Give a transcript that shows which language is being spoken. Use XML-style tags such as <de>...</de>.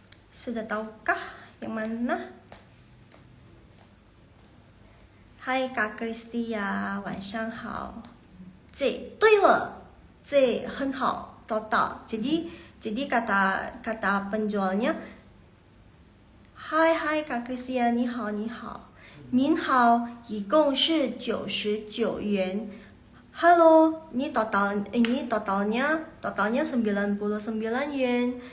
<id>Sudah tahukah yang mana? Hai Kak Kristia,</id> <zh>晚上好。这对了，这很好，total.</zh> <id>Jadi kata penjualnya, Hai Kak Kristia,</id> <zh>你好你好，您好，一共是99元。</zh> <id>Halo, ini totalnya 99 yen.</id>